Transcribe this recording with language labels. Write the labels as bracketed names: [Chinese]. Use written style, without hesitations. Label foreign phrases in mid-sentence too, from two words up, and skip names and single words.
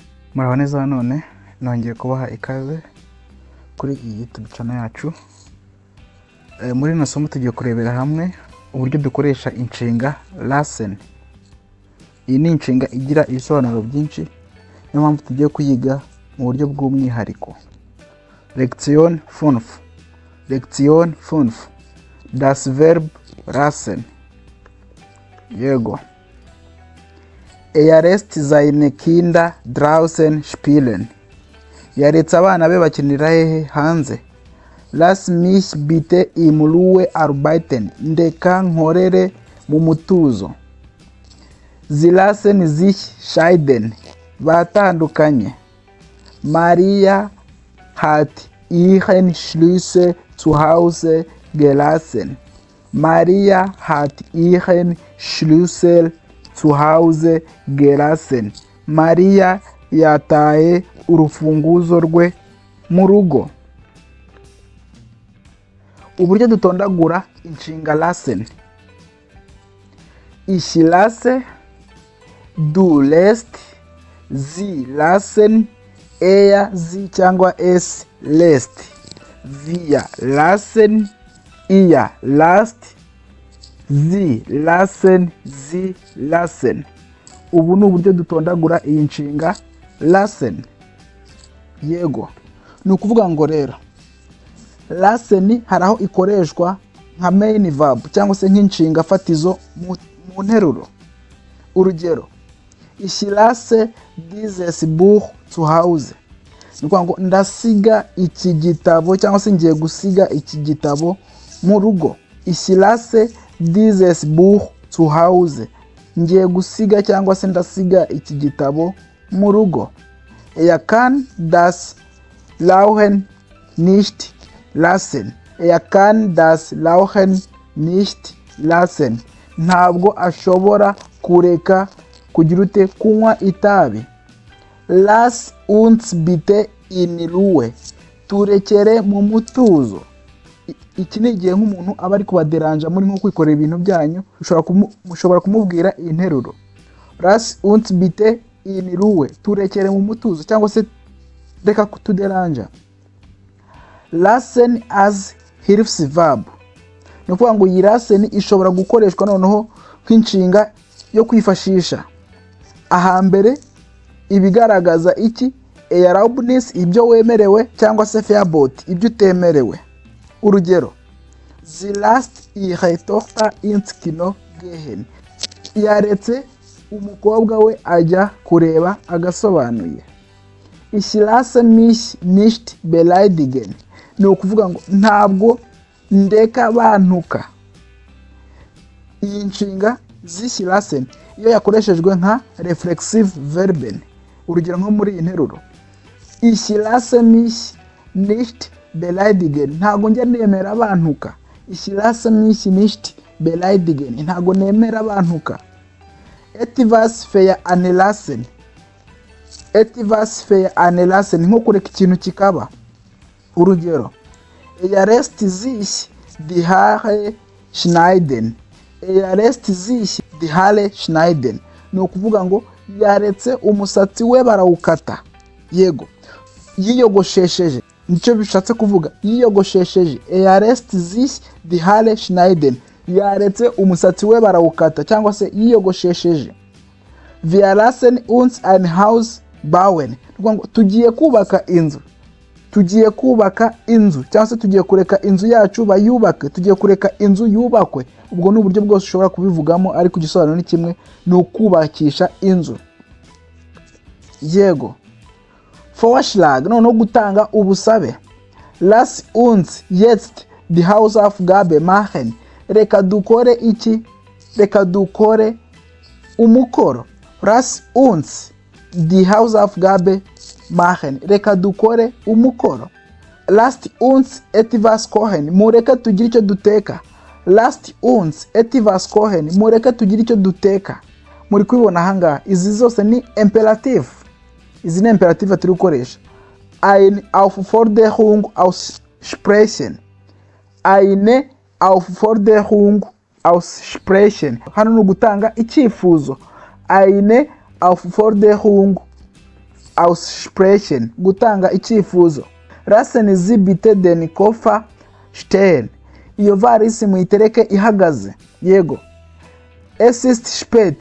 [Kinyarwanda] Muraho neza none nongeye kubaha ikaze kuri iyi YouTube channel yacu. Muri rino somo tugiye kurebera hamwe uburyo dukoresha inshinga lesson. Iyi ni inshinga igira ibisobanuro byinshi, niyo mpamvu tugiye kuyiga mu buryo bw'umwihariko. [German] Lektion 5. Lektion 5. Das Verb lassen. Yego. Er lässt seine Kinder draußen spielen. [Kinyarwanda] Yaretse abana be bakinira hehe? Hanze. [German] Lass mich bitte in Ruhe arbeiten. [Kinyarwanda] Ndeka nkorere mu mutuzo. [German] Sie lassen sich scheiden. [Kinyarwanda] Batandukanye. [German] Maria hat ihren Schlüssel zu Hause gelassen. Maria hat ihren Schlüssel zu Hause gelassen. [Kinyarwanda] Maria yataye urufunguzo rwe mu rugo. Uburyo dutondagura inshinga lassen. [German] Ich lasse, du lässt, sie lassen, er, sie cyangwa es lässt. Wir lassen, ihr lasst, sie lassen, sie lassen. [Kinyarwanda] Ubu ni uburyo dutondagura iyi nshinga lassen. Yego. Ni ukuvuga ngo rero lassen hari aho ikoreshwa nka [English] main verb [Kinyarwanda] cyangwa se nk'inshinga fatizo mu nteruro. Urugero, [German] ich lasse dieses Buch zu Hause. [Kinyarwanda] Ni ukuvuga ngo ndasiga iki gitabo cyangwa se ngiye gusiga iki gitabo mu rugo. [German] Ich lasse dieses Buch zu Hause. [Kinyarwanda] Ngiye gusiga cyangwa se ndasiga iki gitabo mu rugo. [German] Er kann das Rauchen nicht lassen. Er kann das Rauchen nicht lassen. [Kinyarwanda] Ntabwo ashobora kureka kugira ute kunywa itabi. [German] Lass uns bitte in Ruhe. [Kinyarwanda] Turekere mu mutuzo. Iki ni igihe nk'umuntu aba ari kubaderanja muri nko kwikorera ibintu byanyu, mushobora kumubwira interuro. [German] Lass uns bitte in Ruhe. [Kinyarwanda] Turekere mu mutuzo cyangwa se reka kutuderanja. [German] Lassen as Hilfsverb. [Kinyarwanda] Ni ukuvuga ngo iyi lassen ishobora gukoreshwa noneho nk'inshinga yo kwifashisha ahambere ibigaragaza iki? Erlaubnis, ibyo wemerewe, cyangwa se Verbot, ibyo utemerewe. Urugero, [German] sie lässt ihre Tochter ins Kino gehen. [Kinyarwanda] Yaretse umukobwa we ajya kureba agasobanuye. [German] Ich lasse mich nicht beleidigen. [Kinyarwanda] Ni ukuvuga ngo ntabwo ndeka bantuka. Iyi nshinga [German] sich lassen [Kinyarwanda] iyo yakoreshejwe nka [German] reflexive verben. [Kinyarwanda] Urugero nko muri iyi nteruro, [German] ich lasse mich nicht beleidigen. [Kinyarwanda] Ntago njya nemera bantuka. [German] Ich lasse mich nicht beleidigen. [Kinyarwanda] Ntago nemera bantuka. [German] Etwas veranlassen. Etwas veranlassen [Kinyarwanda] nko kureka ikintu kikaba. Urugero, [German] er lässt sich die Haare schneiden. Er lässt sich die Haare schneiden. [Kinyarwanda] Ni ukuvuga ngo yaretse umusatsi we barawukata. Yego. Yiyogoshesheje. Nicyo bishatse kuvuga. Yiyogoshesheje. Er lässt sich die Haare schneiden. Yaretse umusatsi we barawukata cyangwa se yiyogoshesheje. [German] Wir lassen uns ein Haus bauen. [Kinyarwanda] Tugiye kubaka inzu. Tugiye kubaka inzu cyangwa se tugiye kureka inzu yacu bayubake. Tugiye kureka inzu yubakwe. Ubwo ni uburyo bwose ushobora kubivugamo, ariko igisobanuro ni kimwe, ni ukubakisha inzu. Yego. Vorschlag, no gutanga ubusabe. [German] Lass uns jetzt die Hausaufgabe machen. [Kinyarwanda] Reka dukore iki? Reka dukore umukoro. [German] Lass uns die Hausaufgabe machen. [Kinyarwanda] Reka dukore umukoro. [German] Lasst uns etwas kochen. [Kinyarwanda] Mureka tugire icyo duteka. [German] Lasst uns etwas kochen. [Kinyarwanda] Mureka tugire icyo duteka. Muri kubibona ahangaha, izi zose ni imperative. Izi ni imperative turi gukoresha. [German] Eine Aufforderung aussprechen. Eine Aufforderung aussprechen. [Kinyarwanda] Hano ni ugutanga icyifuzo. [German] Eine Aufforderung aussprechen, [Kinyarwanda] gutanga icyifuzo. [German] Lassen Sie bitte den Koffer stehen. [Kinyarwanda] Iyo varisi muyitereke ihagaze. Yego. [German] Es ist spät.